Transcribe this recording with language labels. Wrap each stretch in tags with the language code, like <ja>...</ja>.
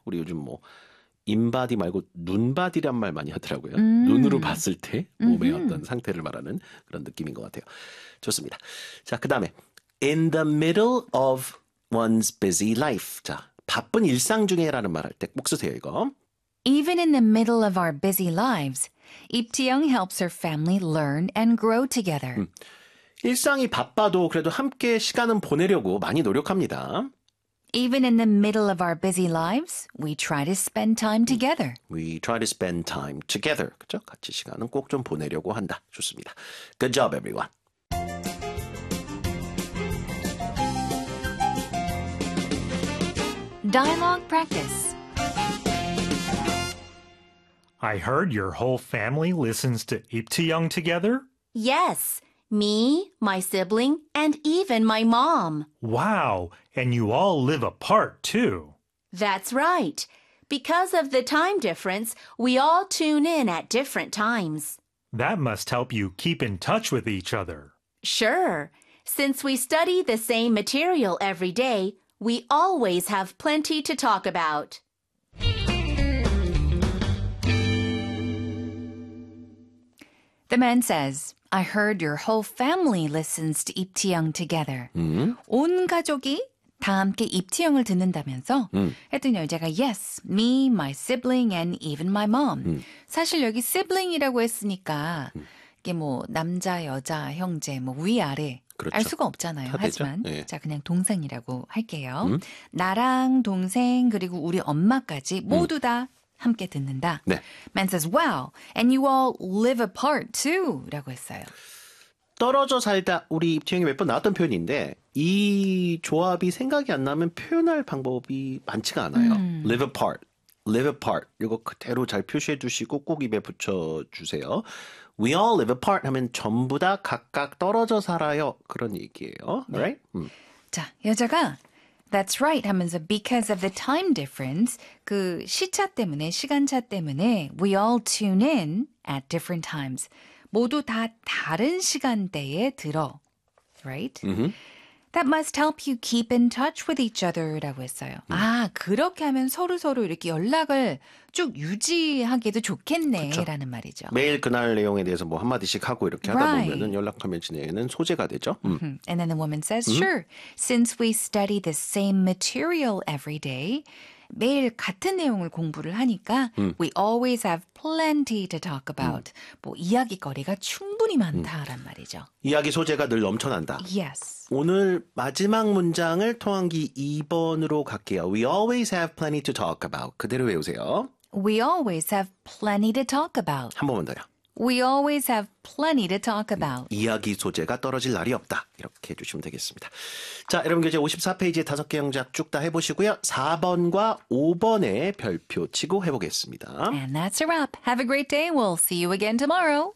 <ko>우리 요즘 뭐 인바디 말고 눈바디란 말 많이 하더라고요. 눈으로 봤을 때 몸의 어떤 상태를 말하는 그런 느낌인 것 같아요. 좋습니다. 자, 그 다음에</ko> <en>in the middle of one's busy life.</en> <ko>자, 바쁜 일상 중에라는 말할 때꼭 쓰세요, 이거.</ko> <en>Even in the middle of our busy lives, Ipteung helps her family learn and grow together.</en> <ko>일상이 바빠도 그래도 함께 시간은 보내려고 많이 노력합니다.</ko> <en>Even in the middle of our busy lives, we try to spend time together. We try to spend time together.</en> <ko>그죠? 같이 시간은 꼭좀 보내려고 한다. 좋습니다.</ko> <en>Good job, everyone. Dialogue practice. I heard your whole family listens to Ipteung together. Yes, me, my sibling, and even my mom. Wow, and you all live apart too. That's right. Because of the time difference, we all tune in at different times. That must help you keep in touch with each other. Sure. Since we study the same material every day, we always have plenty to talk about. The man says, I heard your whole family listens to Ipteung together.</en> <ko>온 가족이 다 함께 입티영을 듣는다면서 했더니요. 제가</ko> <en>yes, me, my sibling, and even my mom.</en> <ko>사실 여기 sibling이라고 했으니까 이게 뭐 남자, 여자, 형제, 뭐 위아래 그렇죠. 알 수가 없잖아요. 하지만 예. 자 그냥 동생이라고 할게요. 나랑 동생 그리고 우리 엄마까지 모두 다 함께 듣는다. 네.</ko> <en>Man says, wow, and you all live apart too.</en> <ko>라고 했어요. 떨어져 살다. 우리 입지영이 몇 번 나왔던 표현인데 이 조합이 생각이 안 나면 표현할 방법이 많지가 않아요.</ko> <en>Live apart. Live apart.</en> <ko>이거 그대로 잘 표시해 두시고 꼭 입에 붙여주세요.</ko> <en>We all live apart</en> <ko>하면 전부 다 각각 떨어져 살아요. 그런 얘기예요. 네.</ko> <en>Right?</en> <ko>자, 여자가</ko> <en>That's right</en> <ko>하면서</ko> <en>because of the time difference,</en> <ko>그 시차 때문에, 시간차 때문에</ko> <en>we all tune in at different times.</en> <ko>모두 다 다른 시간대에 들어.</ko> <en>Right? That must help you keep in touch with each other</en> <ko>라고 했어요. 아, 그렇게 하면 서로서로 이렇게 연락을 쭉 유지하기도 좋겠네 그쵸. 라는 말이죠. 매일 그날 내용에 대해서 뭐 한마디씩 하고 이렇게 하다</ko> <en>right.</en> <ko>보면 연락하면 지내는 소재가 되죠.</ko> <en>And then the woman says, sure, since we study the same material every day,</en> <ko>매일 같은 내용을 공부를 하니까</ko> <en>we always have plenty to talk about.</en> <ko>뭐 이야기거리가 충분히 많다란 말이죠. 이야기 소재가 늘 넘쳐난다.</ko> <en>Yes.</en> <ko>오늘 마지막 문장을 통한기 2번으로 갈게요.</ko> <en>We always have plenty to talk about.</en> <ko>그대로 외우세요.</ko> <en>We always have plenty to talk about.</en> <ko>한 번만 더요.</ko> <en>We always have plenty to talk about.</en> <ko>이야기 소재가 떨어질 날이 없다. 이렇게 해주시면 되겠습니다. 자, 여러분 이제 54페이지에 5개 영작 쭉 다 해보시고요. 4번과 5번에 별표 치고 해보겠습니다.</ko> <en>And that's a wrap. Have a great day. We'll see you again tomorrow.</en>